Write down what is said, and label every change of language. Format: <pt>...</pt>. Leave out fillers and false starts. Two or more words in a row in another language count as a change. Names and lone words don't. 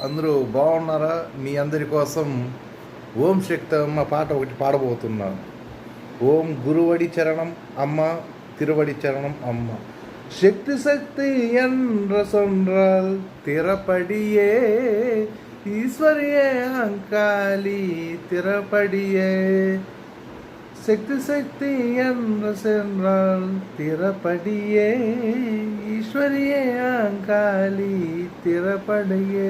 <te>అందరూ బాగున్నారా? మీ అందరి కోసం ఓం శక్తి అమ్మ పాట ఒకటి పాడబోతున్నాను. ఓం గురువడి చరణం అమ్మ, తిరువడి చరణం అమ్మ.</te> <ta>శక్తి சக்தி என்ற சொன்றால் திறப்படியே, ஈஸ்வரியே அங்காளி திறப்படியே. சக்தி சக்தி என்று சென்றால் திறப்படியே, ஈஸ்வரியே அங்காளி திறப்படியே.</ta>